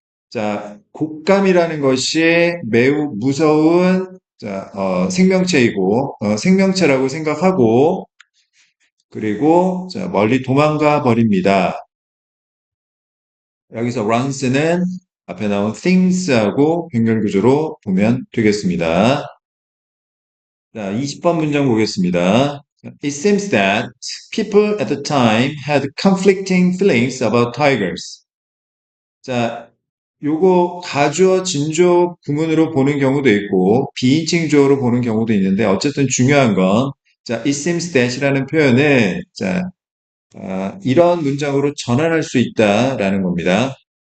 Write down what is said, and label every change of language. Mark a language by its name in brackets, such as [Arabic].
[Korean] 자, 곶감이라는 것이 매우 무서운 자, 생명체이고 생명체라고 생각하고 그리고 자, 멀리 도망가 버립니다. 여기서 runs는 앞에 나온 things하고 병렬 구조로 보면 되겠습니다. 자, 20번 문장 보겠습니다. [English] It seems that people at the time had conflicting feelings about tigers. [Korean] 자, 요거 가주어 진주어 구문으로 보는 경우도 있고 비인칭 주어로 보는 경우도 있는데 어쨌든 중요한 건 자, [English] it seems that [Korean] 이라는 표현은 자, 이런 문장으로 전환할 수 있다라는 겁니다.